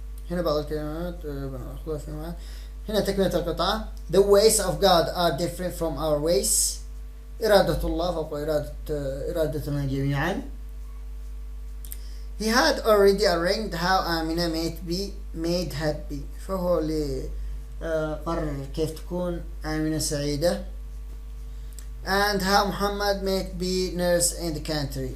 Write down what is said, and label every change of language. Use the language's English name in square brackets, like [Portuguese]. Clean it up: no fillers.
[Arabic] هنا بعض الكلمات بنأخذها في معاد. هنا تكملة القطعة. [English] The ways of God are different from our ways. [Arabic] إرادة الله فوق إرادتنا جميعا. [English] He had already arranged how Amina might be made happy. [Arabic] فهو اللي قرر كيف تكون آمنة سعيدة. [English] And how Muhammad might be nurse in the country.